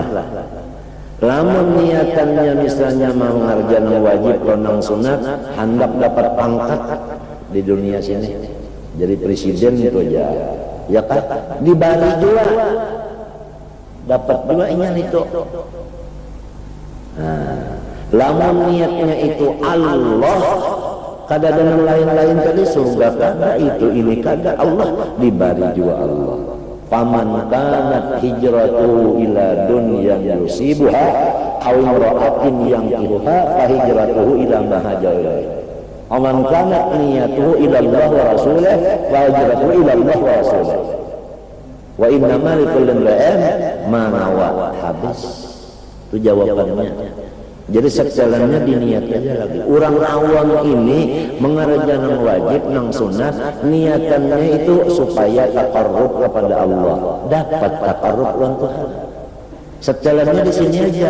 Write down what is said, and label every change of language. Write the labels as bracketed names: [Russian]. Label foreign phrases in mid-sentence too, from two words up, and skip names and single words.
[Banjar] Lamun niatannya misalnya mau mengerjakan wajib lawan nang sunat, hendak dapat pangkat di dunia sini jadi presiden itu aja, ya kan? Di Bali juga dapat juga ingat itu. Nah, lamun niatnya itu Allah, kada ada yang lain-lain tadi surga kada, itu ini kada, Allah di Bali juga Allah. [Arabic] فمن كانت هجرته إلى دنيا يصيبها أو امرأة ينكحها فهجرته إلى ما هاجر إليه. ومن كانت نيته إلى الله ورسوله وهجرته إلى الله ورسوله. وإنما لكل امرئ ما نوى. [Banjar] Habis. Itu jawabannya. Jadi sejalannya diniat aja lagi. Orang awam ini mengerjakan wajib nang sunat, niatannya itu supaya taqarrub kepada Allah, dapat taqarrub dengan Tuhan. Sejalannya di sini aja.